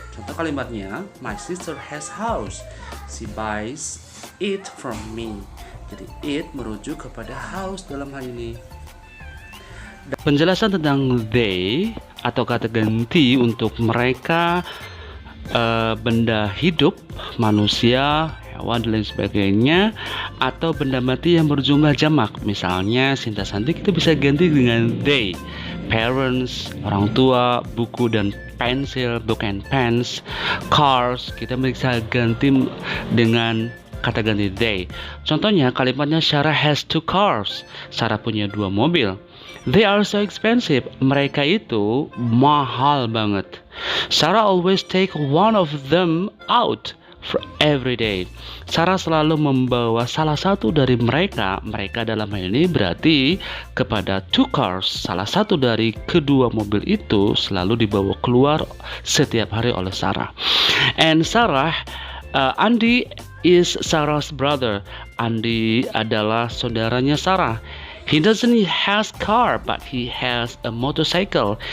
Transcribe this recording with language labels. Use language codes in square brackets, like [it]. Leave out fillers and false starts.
[id] Contoh kalimatnya, [en] my sister has house. She buys it from me. [id] Jadi it merujuk kepada house dalam hal ini. Penjelasan tentang they atau kata ganti untuk mereka, benda hidup, manusia, hewan, dan lain sebagainya, atau benda mati yang berjumlah jamak. Misalnya Sinta Santi kita bisa ganti dengan they, parents, orang tua, buku dan pensil, [en] book and pens, [id] cars, kita bisa ganti dengan kata ganti they. Contohnya kalimatnya [en] Sarah has 2 cars. [id] Sarah punya 2 mobil. [en] They are so expensive. [id] Mereka itu mahal banget. [en] Sarah always take one of them out for every day. [id] Sarah selalu membawa salah satu dari mereka. Mereka dalam hal ini berarti kepada 2 cars. Salah satu dari kedua mobil itu selalu dibawa keluar setiap hari oleh Sarah. [en] And Sarah, Andy is Sarah's brother. [id] Andy adalah saudaranya Sarah. [en] He doesn't has car, but he has a motorcycle.